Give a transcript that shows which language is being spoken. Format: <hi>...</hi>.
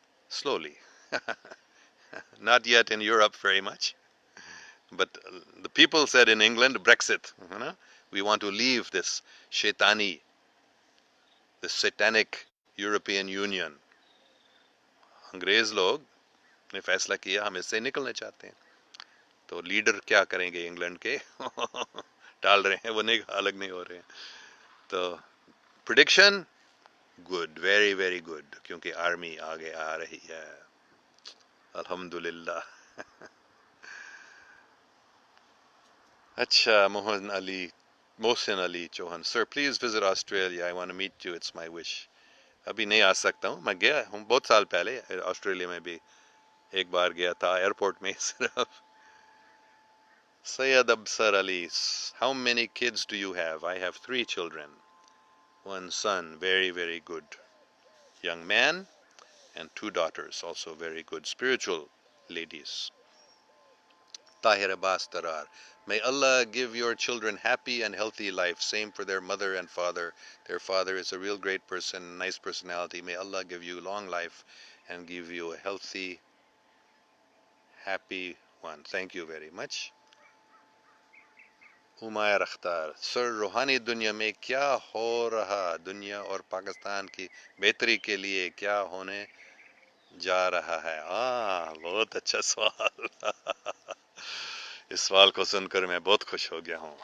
<en>Slowly. Not yet in Europe very much. But the people said in England, Brexit, we want to leave this shaitani, this satanic European Union.</en> <ur>انگریز لوگ نے فیصلہ کیا ہم اس سے نکلنا چاہتے ہیں. تو لیڈر کیا کریں گے انگلینڈ کے؟ ٹال رہے ہیں، وہ الگ نہیں ہو رہے ہیں. تو</ur> <en>prediction good, very very good,</en> <ur>کیونکہ آرمی آگے آ رہی ہے الحمدللہ.</ur> <en>اچھا، Mohsin Ali Chohan sir please visit Australia, I want to meet you, it's my wish.</en> <ur>ابھی نہیں آ سکتا ہوں، میں گیا ہوں بہت سال پہلے آسٹریلیا میں بھی ایک بار گیا تھا ایئرپورٹ میں صرف.</ur> <en>Syed Absar Ali how many kids do you have? I have 3 children, 1 son, very very good young man, and 2 daughters, also very good spiritual ladies. Tahir Abbas Tarar, may Allah give your children happy and healthy life, same for their mother and father. Their father is a real great person, nice personality. May Allah give you long life and give you a healthy, happy one. Thank you very much.</en> <ur>Umair اختار سر روحانی دنیا میں کیا ہو رہا، دنیا اور پاکستان کی بہتری کے لیے کیا ہونے جا رہا ہے؟ بہت اچھا سوال اس سوال کو سن کر میں بہت خوش ہو گیا ہوں.</ur>